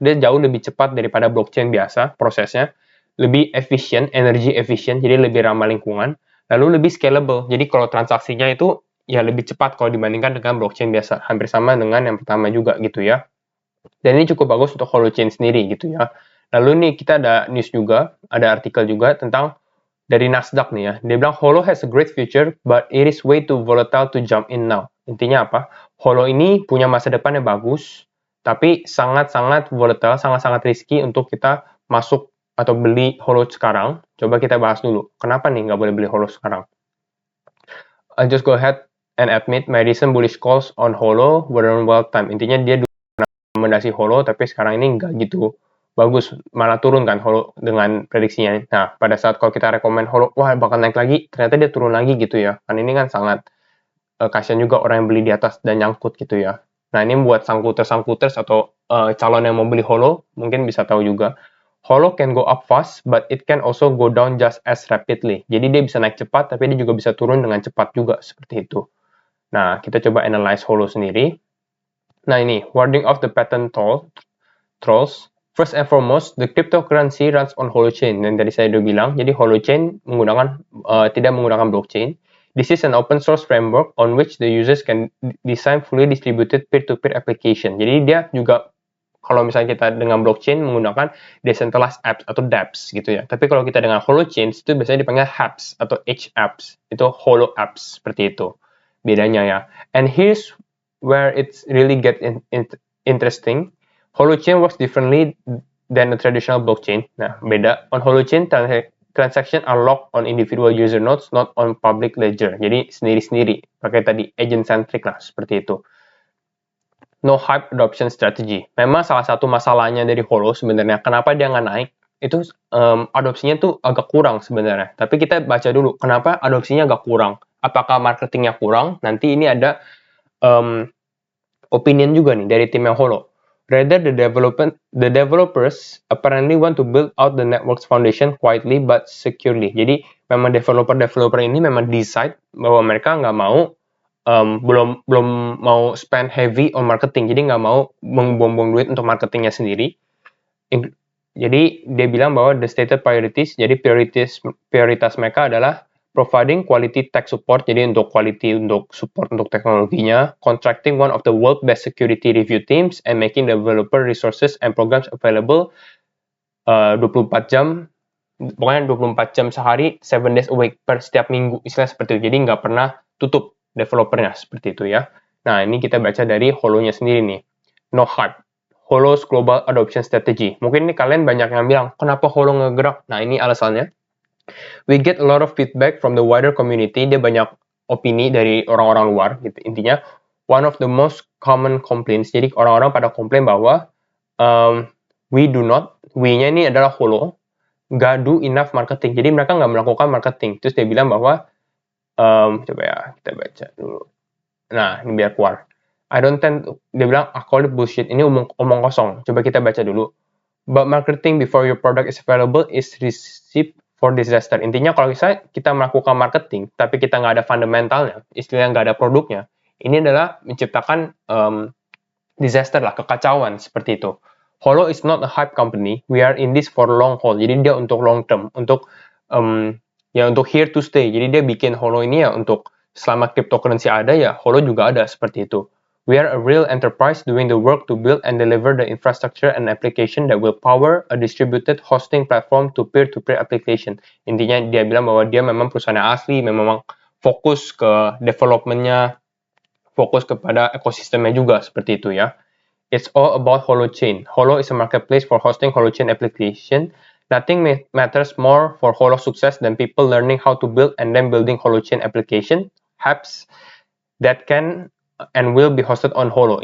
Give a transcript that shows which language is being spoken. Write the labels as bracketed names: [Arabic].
[Indonesian] Dia jauh lebih cepat daripada blockchain biasa prosesnya. Lebih efisien, energy efisien, jadi lebih ramah lingkungan. Lalu lebih scalable. Jadi kalau transaksinya itu ya lebih cepat kalau dibandingkan dengan blockchain biasa. Hampir sama dengan yang pertama juga gitu ya. Dan ini cukup bagus untuk Holochain sendiri gitu ya. Lalu nih kita ada news juga, ada artikel juga tentang dari Nasdaq nih ya. Dia bilang [English] Holo has a great future but it is way too volatile to jump in now. [Indonesian] Intinya apa? Holo ini punya masa depan yang bagus, tapi sangat-sangat volatile, sangat-sangat risky untuk kita masuk atau beli Holo sekarang. Coba kita bahas dulu. Kenapa nih nggak boleh beli Holo sekarang? [English] Just go ahead and admit my recent bullish calls on Holo weren't well timed. [Indonesian] Intinya dia rekomendasi Holo, tapi sekarang ini nggak gitu bagus, malah turun kan Holo dengan prediksinya. Nah, pada saat kalau kita rekomend Holo, wah bakal naik lagi, ternyata dia turun lagi gitu ya. Kan ini kan sangat kasihan juga orang yang beli di atas dan nyangkut gitu ya. Nah, ini buat sangkuters atau calon yang mau beli Holo, mungkin bisa tahu juga. [English] Holo can go up fast, but it can also go down just as rapidly. [Indonesian] Jadi dia bisa naik cepat, tapi dia juga bisa turun dengan cepat juga, seperti itu. Nah, kita coba analyze Holo sendiri. Nah, ini, [English] warding off the pattern trolls. First and foremost, the cryptocurrency runs on Holochain. [Indonesian] Dan tadi saya udah bilang, jadi Holochain tidak menggunakan blockchain. [English] This is an open source framework on which the users can design fully distributed peer-to-peer application. [Indonesian] Jadi dia juga, kalau misalnya kita dengan blockchain menggunakan decentralized apps atau dApps gitu ya. Tapi kalau kita dengan Holochain itu biasanya dipanggil HApps atau HApps. Itu Holo apps seperti itu. Bedanya ya. [English] And here's where it's really get interesting. Holochain works differently than a traditional blockchain. [Indonesian] Nah, beda. [English] On Holochain, transaction are locked on individual user nodes, not on public ledger. [Indonesian] Jadi sendiri-sendiri. Pakai tadi agent-centric lah, seperti itu. [English] No hype adoption strategy. [Indonesian] Memang salah satu masalahnya dari Holo sebenarnya, kenapa dia nggak naik, itu adopsinya tuh agak kurang sebenarnya. Tapi kita baca dulu, kenapa adopsinya agak kurang. Apakah marketingnya kurang? Nanti ini ada opinion juga nih dari tim yang Holo. [English] Rather, the developers apparently want to build out the network's foundation quietly but securely. [Indonesian] Jadi memang developer ini memang decide bahwa mereka nggak mau belum mau [English] spend heavy on marketing, [Indonesian] jadi nggak mau membuang-buang duit untuk marketingnya sendiri. Jadi dia bilang bahwa [English] the stated priorities, [Indonesian] jadi prioritas mereka adalah [English] providing quality tech support, [Indonesian] jadi untuk support untuk teknologinya, [English] contracting one of the world best security review teams, and making developer resources and programs available [Indonesian] 24 jam, pokoknya 24 jam sehari, [English] 7 days a week, [Indonesian] per setiap minggu, istilah seperti itu. Jadi nggak pernah tutup developernya, seperti itu ya. Nah, ini kita baca dari Holo-nya sendiri nih. [English] No hype. Holo's global adoption strategy. [Indonesian] Mungkin ini kalian banyak yang bilang, kenapa Holo ngegerak? Nah, ini alasannya. [English] We get a lot of feedback from the wider community. [Indonesian] Dia banyak opini dari orang-orang luar, gitu. Intinya, [English] one of the most common complaints. [Indonesian] Jadi, orang-orang pada komplain bahwa we-nya ini adalah Holo, nggak [English] do enough marketing. [Indonesian] Jadi, mereka nggak melakukan marketing. Terus dia bilang bahwa coba ya, kita baca dulu. Nah, ini biar keluar. Dia bilang, [English] call it bullshit. [Indonesian] Ini omong kosong. Coba kita baca dulu. [English] But marketing before your product is available is recipe for disaster. [Indonesian] Intinya kalau kita melakukan marketing, tapi kita nggak ada fundamentalnya, istilahnya nggak ada produknya, ini adalah menciptakan disaster lah, kekacauan, seperti itu. [English] Holo is not a hype company. We are in this for long haul. [Indonesian] Jadi dia untuk long term, untuk [English] here to stay. [Indonesian] Jadi dia bikin Holo ini ya untuk selama cryptocurrency ada ya, Holo juga ada, seperti itu. [English] We are a real enterprise doing the work to build and deliver the infrastructure and application that will power a distributed hosting platform to peer-to-peer application. [Indonesian] Intinya dia bilang bahwa dia memang perusahaan asli, memang fokus ke development-nya, fokus kepada ekosistemnya juga, seperti itu ya. [English] It's all about Holochain. Holo is a marketplace for hosting Holochain application. Nothing matters more for Holo success than people learning how to build and then building Holochain application, apps that can and will be hosted on Holo.